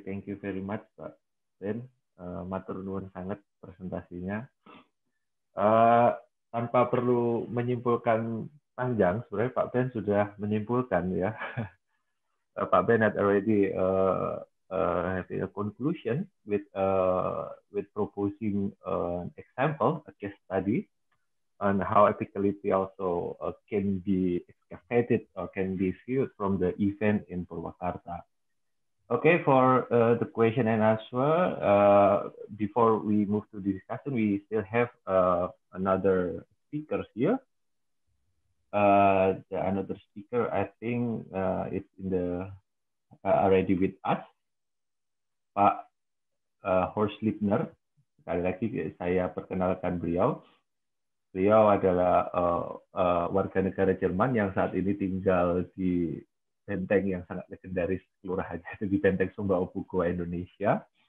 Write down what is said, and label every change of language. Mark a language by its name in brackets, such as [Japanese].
[English] Thank you very much, Pak Ben. [Javanese] Matur nuwun [Indonesian] sangat presentasinya. Tanpa perlu menyimpulkan panjang, sebenarnya Pak Ben sudah menyimpulkan ya. [English] Pak Ben had already having a conclusion with proposing an example, a case study on how epicality also can be excavated or can be viewed from the event in Purwakarta. Okay, for the question and answer, before we move to the discussion, we still have another speaker here. Another speaker, I think, is in the already with us, Pak Horst Liebner. [Indonesian] Sekali lagi saya perkenalkan beliau. Beliau adalah warga negara Jerman yang saat ini tinggal di benteng yang sangat legendaris kelurahannya di Benteng Sumbawa Goa, Indonesia.